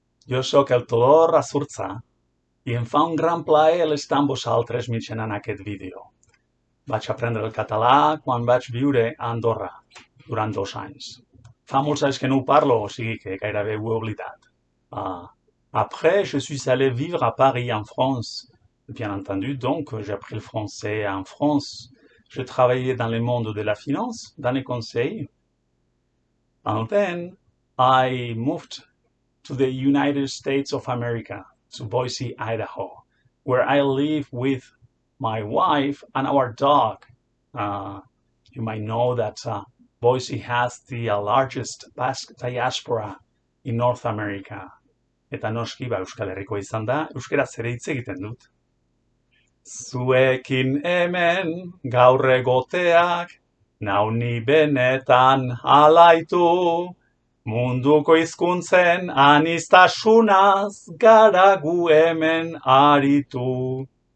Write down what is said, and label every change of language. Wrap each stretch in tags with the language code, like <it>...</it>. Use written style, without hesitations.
<ca>Jo sóc el Todor Azurza i em fa un gran plaer estar amb vosaltres mitjançant aquest vídeo. Vaig aprendre el català quan vaig viure a Andorra durant 2 anys. Fa molts anys que no ho parlo, o sigui que gairebé ho he oblidat.</ca> <fr>Après, je suis allé vivre à Paris, en France. Bien entendu, donc, j'ai appris le français en France. Je travaillais dans le monde de la finance, dans les conseils.</fr> <en>And then, I moved to the United States of America, to Boise, Idaho, where I live with my wife and our dog. You might know that Boise has the largest Basque diaspora in North America.</en> <eu>Eta noski, Euskal Herrikoa izan da, euskaraz ere hitz egiten dut. Zuekin hemen gaur egoteak, nau ni benetan alaitu. Munduko hizkuntzen aniztasunaz gara gu hemen aritu.</eu>